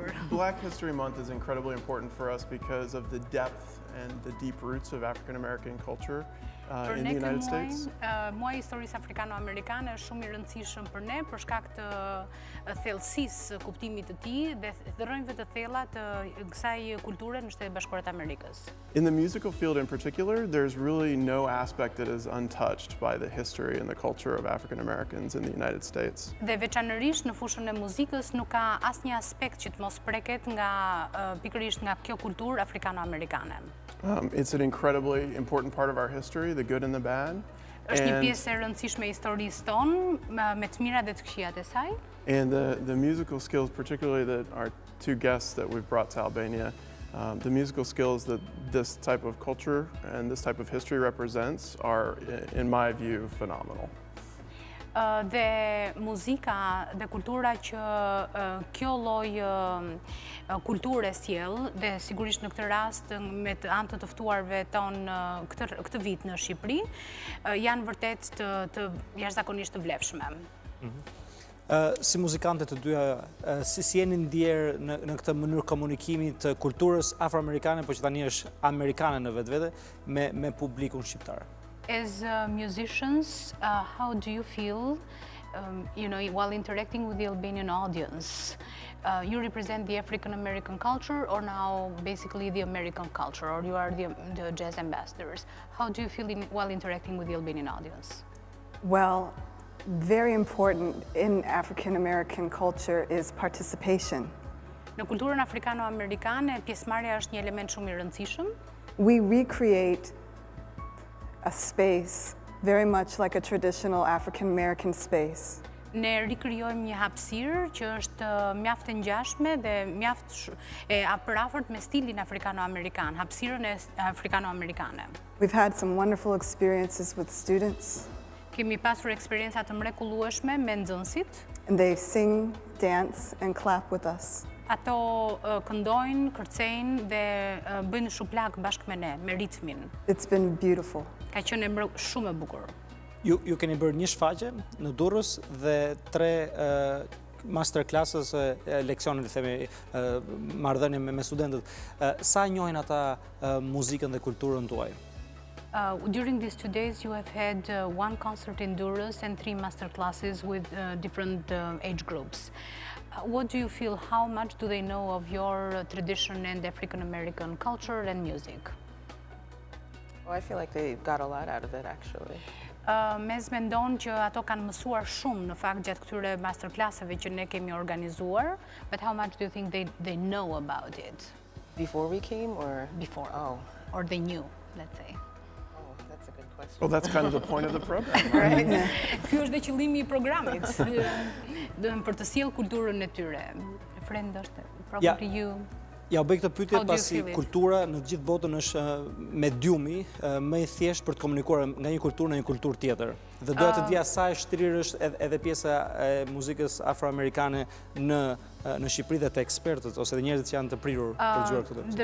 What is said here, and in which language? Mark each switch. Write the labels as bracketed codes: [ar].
[en] Black History Month is incredibly important for us because of the depth and the deep roots of African American culture in the United States. [sq] Muaji i historisë afrikano-amerikane është shumë i rëndësishëm për ne për shkak të thellësisë kuptimit të tij dhe rrënjve të thella të kësaj kulture në Shtetet Bashkuara të Amerikës. [en] In the musical field in particular, there's really no aspect that is untouched by the history and the culture of African Americans in the United States. [sq] Dhe veçanërisht në fushën e muzikës nuk ka asnjë aspekt që të mos preket nga pikërisht nga kjo kulturë afrikano-amerikane. [en] It's an incredibly important part of our history, the good and the bad. [sq] Është një pjesë e rëndësishme e historisë tonë, me të mirat dhe të këqijat e saj. [en] And the musical skills, particularly that our two guests that we've brought to Albania, the musical skills that this type of culture and this type of history represents are, in my view, phenomenal. [sq] Dhe muzika dhe kultura që kjo lloj kulture sjell dhe sigurisht në këtë rast me të anë të ftuarve tonë këtë vit në Shqipëri janë vërtet të jashtëzakonisht të vlefshme. Si muzikante të dyja, si jeni ndjer në këtë mënyrë komunikimi të kulturës afroamerikane, por që tani është amerikane në vetvete, me publikun shqiptar? [en] As musicians, how do you feel, while interacting with the Albanian audience? You represent the African American culture, or now basically the American culture, or you are the jazz ambassadors. How do you feel while interacting with the Albanian audience? Well, very important in African American culture is participation. [sq] Në kulturën afrikano-amerikane, pjesëmarrja është një element shumë i rëndësishëm. [en] We recreate a space very much like a traditional African American space. [sq] Ne rikrijojmë një hapësirë që është mjaft e ngjashme dhe mjaft e afërt me stilin afrikano-amerikan, hapësirën e afrikano-amerikane. [en] We've had some wonderful experiences with students. [sq] Kemi pasur eksperjenca të mrekullueshme me nxënësit. [en] And they sing, dance and clap with us. [sq] Ato këndojnë, kërcejnë dhe bëjnë shuplak bashkë me ne, me ritmin. [en] It's been beautiful. [sq] Ka qenë shumë e bukur. Ju keni bërë një shfaqje në Durrës dhe tre masterclasses, leksionet, themi, marrëdhënie me studentët, sa njohin ata muzikën dhe kulturën tuaj? [en] During these 2 days, you have had 1 concert in Durrës and 3 master classes with different age groups. What do you feel? How much do they know of your tradition and African American culture and music? Oh, I feel like they got a lot out of it, actually. [sq] Mazz mendon që ato kanë mësuar shumë në fakt gjatë këtyre masterclasseve që ne kemi organizuar, [en] but how much do you think they know about it? Before we came, or? Before. Oh. Or they knew, let's say. Oh, that's a good question. Well, that's kind of the point of the program, right? [sq] Ky është dhe qëllimi I programit, për të sjellë kulturën e tyre. [en] Friend, probably you. [sq] Ja, u bëj këtë pyetje [en] How do you [sq] pasi [en] feel it? [sq] kultura në të gjithë botën është mediumi më I thjeshtë për të komunikuar nga një kulturë në një kulturë tjetër. Dhe doja të dija sa e shtrirë është edhe pjesa e muzikës afroamerikane në Shqipëri dhe të ekspertët ose dhe njerëzit që janë të prirur për dëgjuar këtë.